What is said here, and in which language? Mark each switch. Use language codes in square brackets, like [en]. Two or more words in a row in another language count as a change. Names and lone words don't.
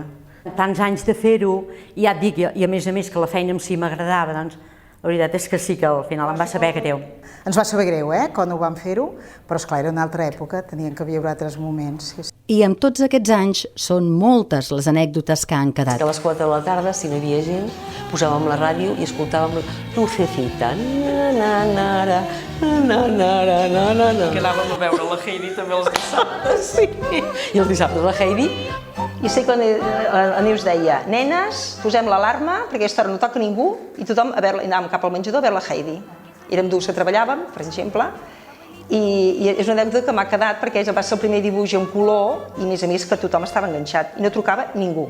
[ca] Tants anys de fer-ho, i ja et dic, i a més que la feina en si m'agradava, doncs la veritat és que sí que al final em va saber greu. Ens va saber greu, quan ho vam fer-ho, però esclar, era una altra època, tenien que viure altres moments. I amb tots aquests anys són moltes les anècdotes que han quedat. A les 4 de la tarda, si no hi havia gent, posàvem la ràdio i escoltàvem Lucecita, na-na-na-ra, na-na-na-ra-na-na. Que anàvem a veure la Heidi també els dissabtes. Sí, i els dissabtes la Heidi. I sé que la Neus deia, nenes, posem l'alarma, perquè aquesta hora no toca ningú, i tothom anàvem cap al menjador a veure la Heidi. Érem dues que treballàvem, per exemple, i és una anècdota que m'ha quedat perquè va ser el primer dibuix en color i a més que tothom estava enganxat i no trucava ningú.